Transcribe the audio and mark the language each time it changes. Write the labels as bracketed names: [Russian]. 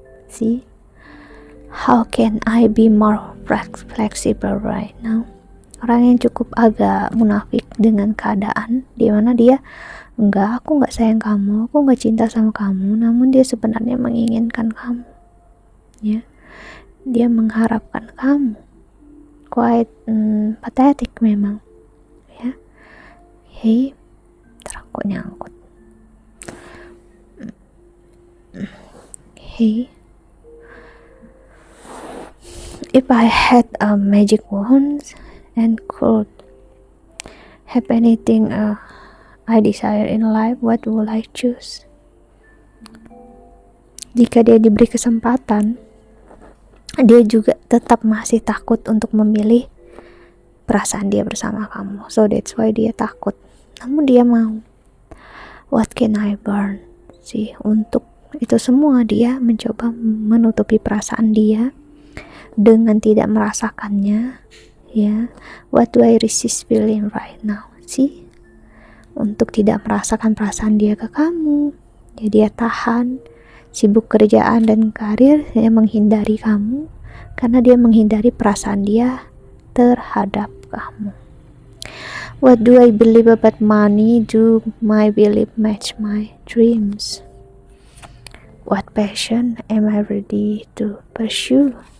[English] See, how can I be more flexible right now? [Indonesian] Orang yang cukup agak munafik dengan keadaan di mana dia aku nggak sayang kamu, aku nggak cinta sama kamu, namun dia sebenarnya menginginkan kamu, ya, dia mengharapkan kamu. [English] Quite pathetic [Indonesian] memang, ya. Hey, terangkut nyangkut. [English] Hey, if I had a magic wand and could have anything I desire in life, what would I choose? [Indonesian] Jika dia diberi kesempatan, dia juga tetap masih takut untuk memilih perasaan dia bersama kamu. [English] So that's why [Indonesian] dia takut. Namun dia mau. [English] What can I burn? [Indonesian] Sih, untuk itu semua dia mencoba menutupi perasaan dia dengan tidak merasakannya, ya. [English] What do I resist feeling right now? [Indonesian] Sih, untuk tidak merasakan perasaan dia ke kamu, ya, dia tahan, sibuk kerjaan dan karir, dia menghindari kamu karena dia menghindari perasaan dia terhadap kamu. [English] What do I believe about money? Do my belief match my dreams? What passion am I ready to pursue?